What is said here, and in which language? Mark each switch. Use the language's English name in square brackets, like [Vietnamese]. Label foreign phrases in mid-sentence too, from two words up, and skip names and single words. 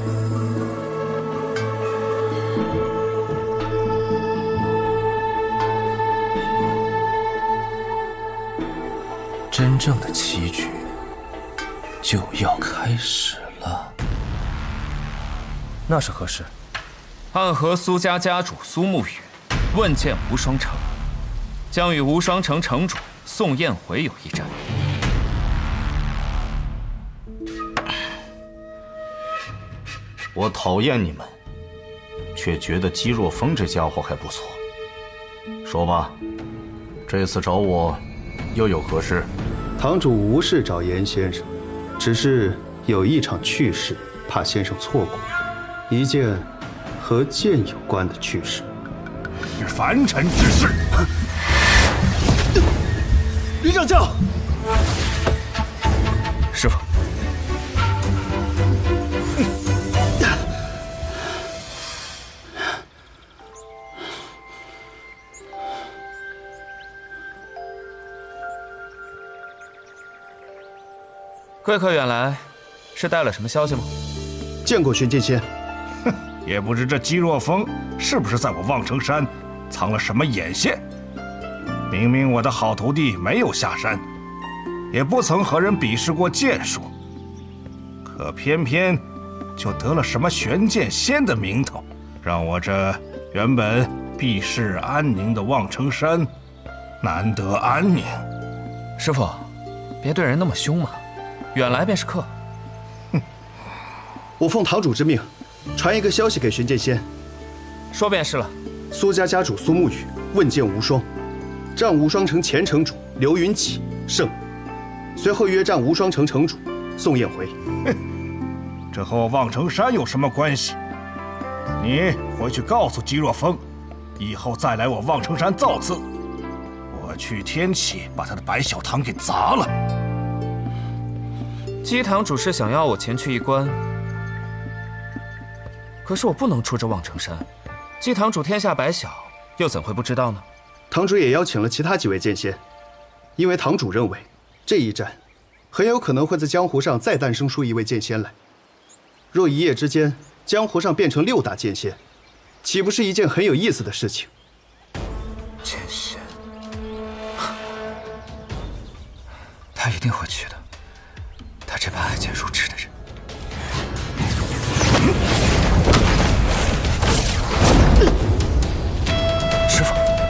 [Chinese] 真正的棋局就要开始了。那是何事？暗河蘇家家主蘇沐雨問劍無雙城，將與無雙城城主宋燕回有一戰。我討厭你們，卻覺得姬若風這家伙還不錯。說吧，這次找我又有何事？堂主無事找嚴先生，只是有一場趣事，怕先生錯過。一件和劍有關的趣事。是凡尘之事。李掌教，师傅。贵客远来，是带了什麼消息嗎？見過玄劍仙。哼，也不知這姬若風是不是在我望城山藏了什麼眼線。明明我的好徒弟沒有下山，也不曾和人比試過劍術，可偏偏就得了什麼玄劍仙的名頭，讓我這原本避世安寧的望城山難得安寧。師傅，別對人那麼兇嘛。遠來便是客。我奉堂主之命，傳一個消息給玄劍仙。說便是了。蘇家家主蘇沐雨問劍無雙，戰無雙城前城主劉雲起勝，隨後約戰無雙城城主宋燕回。這和我望城山有什麼關係？你回去告訴姬若風，以後再來我望城山造次，我去天啟把他的白小堂給砸了。姬堂主是想要我前去一關，可是我不能出這望城山。姬堂主天下白小，又怎會不知道呢？堂主也邀請了其他幾位劍仙，因為堂主認為這一戰很有可能會在江湖上再誕生出一位劍仙來。若一夜之間江湖上變成6大劍仙，豈不是一件很有意思的事情？劍仙，他一定會去的。他這般愛劍如痴的人，師傅，